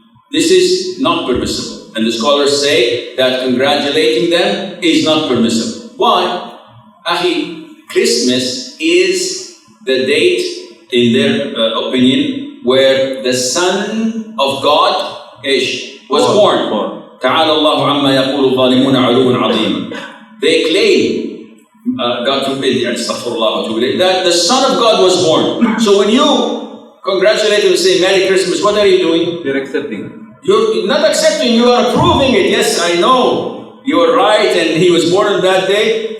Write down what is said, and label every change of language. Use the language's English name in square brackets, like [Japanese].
[English] This is not permissible. And the scholars say that congratulating them is not permissible. Why? Christmas is the date, in their opinion, where the Son of God was born. [Arabic] تعالى الله عما يقول الظالمون علوا عظيما. [English] They claim, God forbid, that the Son of God was born. So when you congratulate and say Merry Christmas, what are you doing? You're accepting. You're not accepting, you are approving it. Yes, I know, you're right, and he was born on that day.